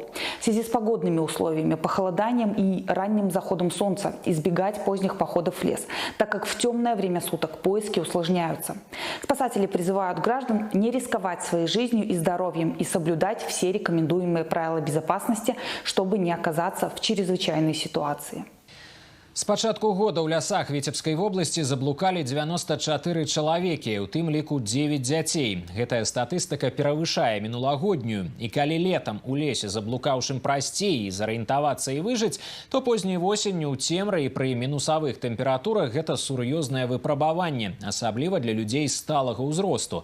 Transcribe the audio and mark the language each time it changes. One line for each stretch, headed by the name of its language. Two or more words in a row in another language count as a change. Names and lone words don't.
Russian: В связи с погодными условиями, похолоданием и ранним заходом солнца избегать поздних походов в лес, так как в темное время суток поиски усложняются. Спасатели призывают граждан не рисковать своей жизнью и здоровьем и соблюдать все рекомендуемые правила безопасности, чтобы не оказаться в чрезвычайной ситуации.
Belarusian: С пачатку года ў лясах Віцебскай вобласці заблукалі 94 чалавекі, у тым ліку 9 дзяцей. Гэтая статыстыка перавышае мінулагоднюю. І калі летам у лесе заблукаўшым прасцей і зарыентавацца і выжыць, то позняй восенню ў цемры і пры мінусавых тэмпературах гэта сур'ёзнае выпрабаванне, асабліва для людзей сталага ўзросту.